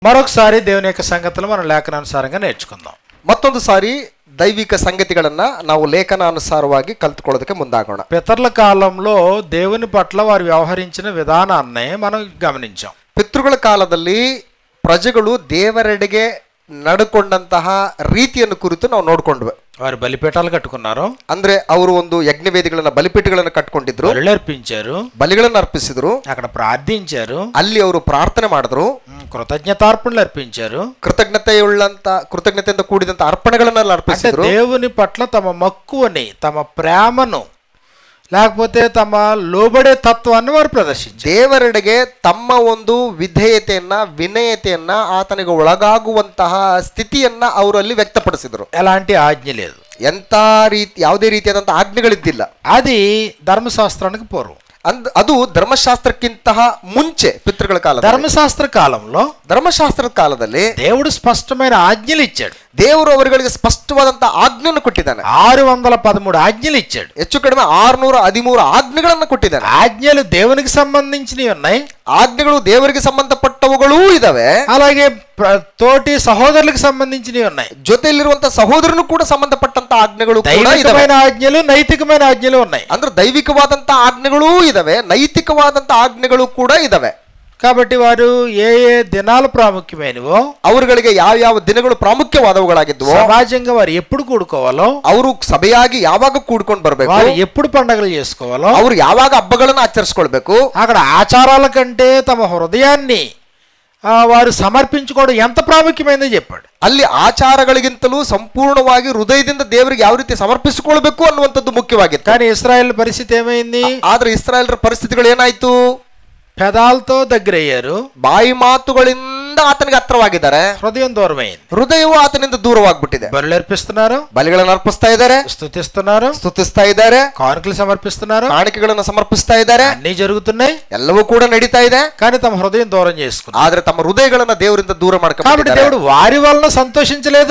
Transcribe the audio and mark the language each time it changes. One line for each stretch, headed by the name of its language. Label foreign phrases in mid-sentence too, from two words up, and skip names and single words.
Telugu: మరొకసారి దేవుని యొక్క సంగతులు మనం లేఖనానుసారంగా నేర్చుకుందాం.
Kannada: ಮತ್ತೊಂದು ಸಾರಿ ದೈವಿಕ ಸಂಗತಿಗಳನ್ನ ನಾವು ಲೇಖನಾನುಸಾರವಾಗಿ ಕಲ್ತ್ಕೊಳ್ಳೋದಕ್ಕೆ ಮುಂದಾಗೋಣ.
Telugu: పితరుల కాలంలో దేవుని పట్ల వారు వ్యవహరించిన విధానాన్ని మనం గమనించాం.
Kannada: ಪಿತೃಗಳ ಕಾಲದಲ್ಲಿ ಪ್ರಜೆಗಳು ದೇವರೆಡೆಗೆ ನಡ್ಕೊಂಡಂತಹ ರೀತಿಯನ್ನು ಕುರಿತು ನಾವು ನೋಡ್ಕೊಂಡ್ವಿ.
Telugu: వారు బలిపీఠాలు కట్టుకున్నారు,
Kannada: ಅಂದ್ರೆ ಅವರು ಒಂದು ಯಜ್ಞವೇದಿಗಳನ್ನ ಬಲಿಪೀಠಗಳನ್ನ ಕಟ್ಕೊಂಡಿದ್ರು,
Telugu: బలులర్పించారు,
Kannada: ಬಲಿಗಳನ್ನ ಅರ್ಪಿಸಿದ್ರು,
Telugu: అక్కడ ప్రార్థించారు,
Kannada: ಅಲ್ಲಿ ಅವರು ಪ್ರಾರ್ಥನೆ ಮಾಡಿದ್ರು,
Telugu: కృతజ్ఞతార్పణలు అర్పించారు,
Kannada: ಕೃತಜ್ಞತೆಯಿಂದ ಕೂಡಿದಂತ ಅರ್ಪಣೆಗಳನ್ನ ಅರ್ಪಿಸಿದ್ರು.
Telugu: దేవుని పట్ల తమ మక్కువని, తమ ప్రేమను, లేకపోతే తమ లోబడే తత్వాన్ని వారు ప్రదర్శించారు.
Kannada: ದೇವರೆಡೆಗೆ ತಮ್ಮ ಒಂದು ವಿಧೇಯತೆಯನ್ನ, ವಿನಯತೆಯನ್ನ, ಆತನಿಗೆ ಒಳಗಾಗುವಂತಹ ಸ್ಥಿತಿಯನ್ನ ಅವರಲ್ಲಿ ವ್ಯಕ್ತಪಡಿಸಿದ್ರು.
Telugu: ఎలాంటి ఆజ్ఞ లేదు,
Kannada: ಯಾವುದೇ ರೀತಿಯಾದಂತಹ ಆಜ್ಞೆಗಳಿದ್ದಿಲ್ಲ.
Telugu: అది ధర్మశాస్త్రానికి పూర్వం.
Kannada: ಅದು ಧರ್ಮಶಾಸ್ತ್ರಕ್ಕಿಂತ ಮುಂಚೆ ಪಿತೃಗಳ ಕಾಲ. ಧರ್ಮಶಾಸ್ತ್ರದ ಕಾಲದಲ್ಲಿ
Telugu: దేవుడు స్పష్టమైన ఆజ్ఞలు ఇచ్చాడు.
Kannada: ದೇವರು ಅವರುಗಳಿಗೆ ಸ್ಪಷ್ಟವಾದಂತಹ ಆಜ್ಞೆಯನ್ನು ಕೊಟ್ಟಿದ್ದಾನೆ.
Telugu: 613 ఆజ్ఞలు ఇచ్చాడు.
Kannada: ಹೆಚ್ಚು ಕಡಿಮೆ 613 ಆಜ್ಞೆಗಳನ್ನು ಕೊಟ್ಟಿದ್ದಾನೆ.
Telugu: ఆజ్ఞలు దేవునికి సంబంధించినవి ఉన్నాయి,
Kannada: ಆಜ್ಞೆಗಳು ದೇವರಿಗೆ ಸಂಬಂಧಪಟ್ಟವುಗಳೂ ಇದಾವೆ,
Telugu: అలాగే తోటి సహోదరులకు సంబంధించినవి ఉన్నాయి.
Kannada: ಜೊತೆಯಲ್ಲಿರುವಂತಹ ಸಹೋದರನು ಕೂಡ ಸಂಬಂಧಪಟ್ಟಂತ ಆಜ್ಞೆಗಳು ಕೂಡ ಇದಾವೆ.
Telugu: దైవికమైన ఆజ్ఞలు, నైతికమైన ఆజ్ఞలు ఉన్నాయి.
Kannada: ಅಂದ್ರೆ ದೈವಿಕವಾದಂತಹ ಆಜ್ಞೆಗಳೂ ಇದಾವೆ, ನೈತಿಕವಾದಂತಹ ಆಜ್ಞೆಗಳು ಕೂಡ ಇದಾವೆ.
Telugu: కాబట్టి వారు ఏ ఏ దినాలు ప్రాముఖ్యమైనవో,
Kannada: ಅವರುಗಳಿಗೆ ಯಾವ ಯಾವ ದಿನಗಳು ಪ್ರಾಮುಖ್ಯವಾದವುಗಳಾಗಿದ್ವು,
Telugu: సమాజంగా వారు ఎప్పుడు కూడుకోవాలో,
Kannada: ಅವರು ಸಭೆಯಾಗಿ ಯಾವಾಗ ಕೂಡ್ಕೊಂಡು ಬರಬೇಕು,
Telugu: వారు ఎప్పుడు పండుగలు చేసుకోవాలో,
Kannada: ಅವರು ಯಾವಾಗ ಹಬ್ಬಗಳನ್ನು ಆಚರಿಸ್ಕೊಳ್ಬೇಕು,
Telugu: అక్కడ ఆచారాల కంటే తమ హృదయాన్ని వారు సమర్పించుకోవడం ఎంత ప్రాముఖ్యమైనదో చెప్పాడు.
Kannada: ಅಲ್ಲಿ ಆಚಾರಗಳಿಗಿಂತಲೂ ಸಂಪೂರ್ಣವಾಗಿ ಹೃದಯದಿಂದ ದೇವರಿಗೆ ಯಾವ ರೀತಿ ಸಮರ್ಪಿಸಿಕೊಳ್ಬೇಕು ಅನ್ನುವಂಥದ್ದು ಮುಖ್ಯವಾಗಿತ್ತು.
Telugu: కానీ ఇశ్రాయేల్ పరిస్థితి ఏమైంది?
Kannada: ಆದ್ರೆ ಇಸ್ರಾಯೇಲರ ಪರಿಸ್ಥಿತಿಗಳು ಏನಾಯ್ತು?
Telugu: పెదాలతో దగ్గరయ్యారు,
Kannada: ಬಾಯಿ ಮಾತುಗಳಿಂದ ಆತನಿಗೆ ಹತ್ರವಾಗಿದ್ದಾರೆ,
Telugu: హృదయం దూరమైంది,
Kannada: ಹೃದಯವು ಆತನಿಂದ ದೂರವಾಗ್ಬಿಟ್ಟಿದೆ.
Telugu: బలులు అర్పిస్తున్నారు,
Kannada: ಬಲಿಗಳನ್ನು ಅರ್ಪಿಸ್ತಾ ಇದ್ದಾರೆ, ಸ್ತುತಿಸ್ತಾ ಇದ್ದಾರೆ,
Telugu: కానుకలు సమర్పిస్తున్నారు,
Kannada: ಕಾಣಿಕೆಗಳನ್ನು ಸಮರ್ಪಿಸ್ತಾ ಇದ್ದಾರೆ,
Telugu: అన్ని జరుగుతున్నాయి,
Kannada: ಎಲ್ಲವೂ ಕೂಡ ನಡೀತಾ ಇದೆ.
Telugu: కానీ తమ హృదయం దూరం చేసుకున్నారు.
Kannada: ಆದ್ರೆ ತಮ್ಮ ಹೃದಯಗಳನ್ನ ದೇವರಿಂದ ದೂರ
Telugu: కాబట్టి దేవుడు వారి వలన సంతోషించలేదు.